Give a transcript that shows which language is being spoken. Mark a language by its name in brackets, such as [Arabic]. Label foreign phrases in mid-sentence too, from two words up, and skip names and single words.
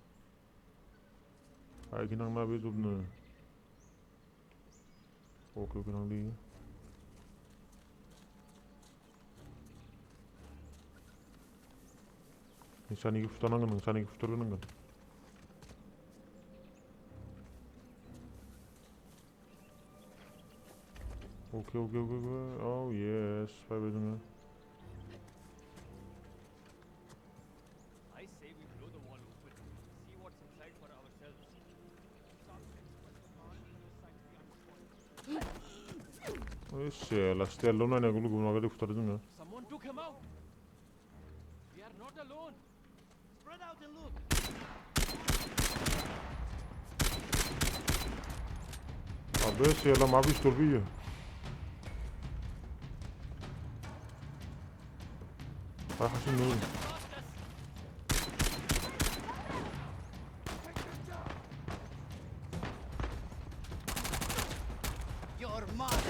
[Bodo] आइखि नांना बे जबनो अके नांदो इयो सानिखौ फुथारनांगोन नों सानिखौ फुथारग्रोनांगोन Okay. [English] Oh yes, [Bodo] fayबाय जोङो [English] I say we blow the wall open. See what's inside for ourselves. [Bodo] ओइ सेला स्टेलल' नायनांगौ लोगो माबायदि फुथारो जोङो [English] Someone took him out. We are not alone. Spread out and look. [Bodo] अबे सेला मा पिस्तल बियो हासिनो [English] Your mother.